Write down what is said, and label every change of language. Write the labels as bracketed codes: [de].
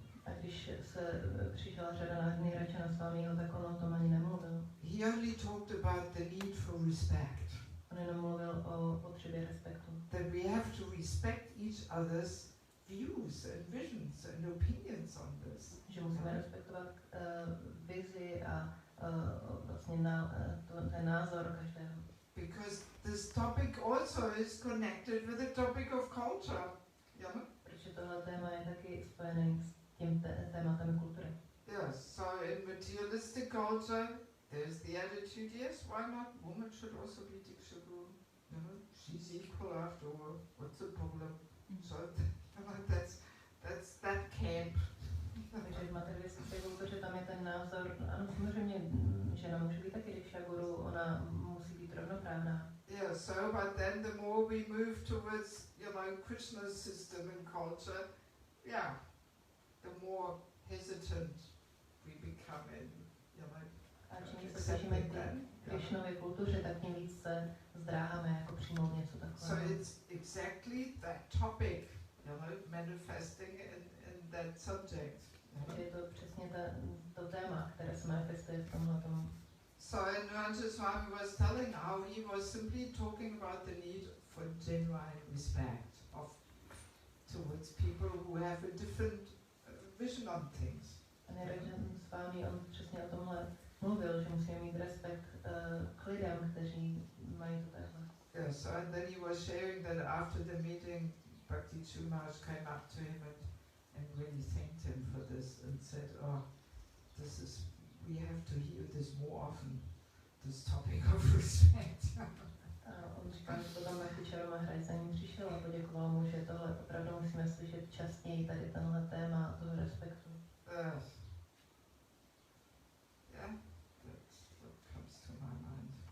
[cs] A když se přišla řada na Niranjana Swamiho, tak on o tom ani nemluvil. [en] He only talked about the need for respect. [cs] On jenom mluvil o potřebě respektu. [en] That we have to respect each other's views and visions and opinions on this. [cs] Že musíme respektovat vizi a vlastně ten názor každého. [en] Because this topic also is connected with the topic of culture. [cs] Protože tohle téma je taky spojené s tím tématem kultury. [en] Yes, so in materialistic culture, there's the attitude, yes, why not? Woman should also be Diksha Guru. She's equal after all. What's the problem? So that's that camp. [cs] Takže v materialistické kultuře tam je ten názor, ano, samozřejmě žena může být taky Diksha Guru, ona musí být rovnoprávná. [en] Yeah, so but then the more we move towards, Krishna's system and culture, yeah, the more hesitant we become in, [cs] A čím se snažíme k Krishnově kultuře, tak tím víc se zdráháme jako přijmout něco takového. [en] So it's exactly that topic, manifesting in that subject. [cs] Takže je to přesně to téma, které se manifestuje v tomhle tomu. [en] So Niranjana Swami was telling how he was simply talking about the need for genuine respect towards people who have a different vision on things. [cs] A Niranjana Swami, on přesně o tomhle mluvil, že musíme mít respekt k lidem, kteří mají to takhle. [en] Yes, and then he was sharing that after the meeting, Bhakti Chumash came up to him and really thanked him for this and said, "Oh, we have to hear this more often, this topic of respect." [cs] A on říkal, že potom Bhakti Maharaj za ním přišel a poděkoval mu, že tohle opravdu musíme slyšet častěji, tady tenhle téma toho respektu. [en] Yes. Yeah, that's what comes to my mind.